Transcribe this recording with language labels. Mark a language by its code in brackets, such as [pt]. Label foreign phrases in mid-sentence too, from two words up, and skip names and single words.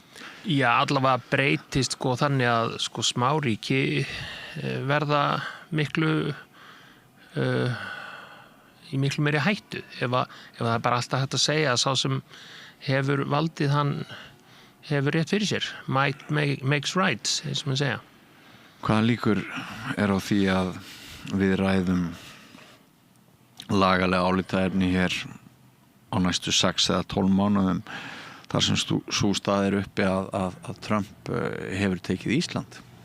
[is] Já, allavega breytist þannig að smáríki verða í miklu meiri hættu ef það er bara alltaf hægt að segja að sá sem hefur valdið hann hefur rétt fyrir sér. [en] Might makes right, [is] eins og maður segja. Hvaða líkur er á því að við ræðum lagalega álitaefni hér á næstu 6 eða 12 mánuðum þar sem sú stað er uppi að Trump hefur tekið Ísland?